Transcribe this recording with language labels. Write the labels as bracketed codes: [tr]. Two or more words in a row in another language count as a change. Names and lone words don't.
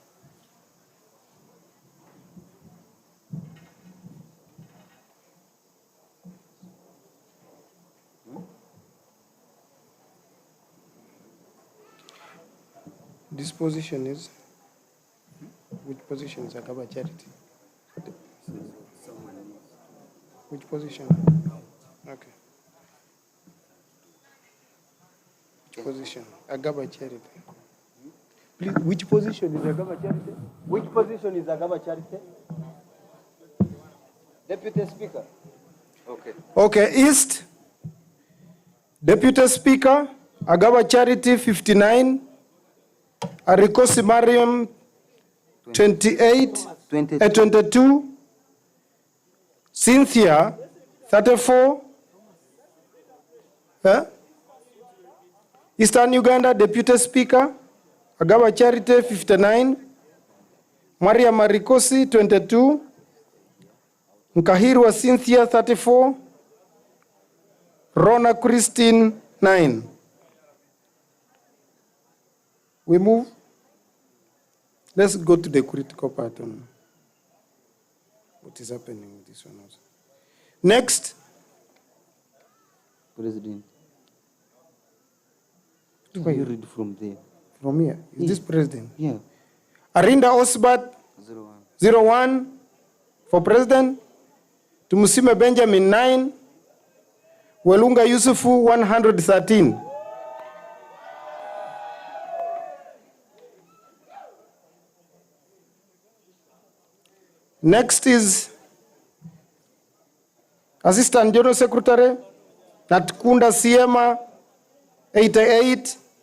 [en] This position is, which position is Agaba Charity? Which position? Okay. Which position? Agaba Charity. Please, which position is Agaba Charity? Which position is Agaba Charity? Deputy Speaker. Okay. Okay, East. Deputy Speaker, Agaba Charity 59. Arikosi Mariam 28. 22. Cynthia 34. Eastern Uganda Deputy Speaker, Agaba Charity 59. Maria Marikosi 22. Nkahirwa Cynthia 34. Rona Christine 9. We move. Let's go to the critical part on what is happening with this one also. Next. President. Why you read from there? From here. Is this president? Yeah. Arinda Osbat 01 for president. Tumusime Benjamin 9. Welunga Yusufu 113. Next is Assistant General Secretary Natkunda Siema 88.